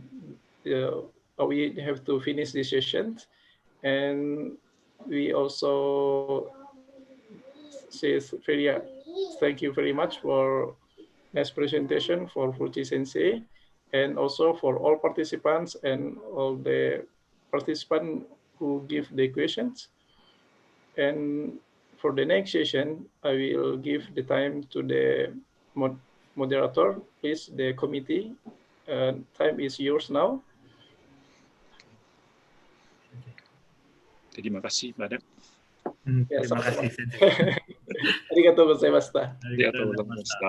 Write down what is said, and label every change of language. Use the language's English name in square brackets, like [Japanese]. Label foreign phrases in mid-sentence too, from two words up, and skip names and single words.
[English] We have to finish this session, and we also say thank you very much for nice presentation for Furuichi Sensei, and also for all participants and all the participants who give the questions. And for the next session, I will give the time to the moderator. Please, the committee. Time is yours now. [Indonesian] Terima kasih, Madam. Terima kasih, Sensei. [Japanese] ありがとうございました. ありがとうございました.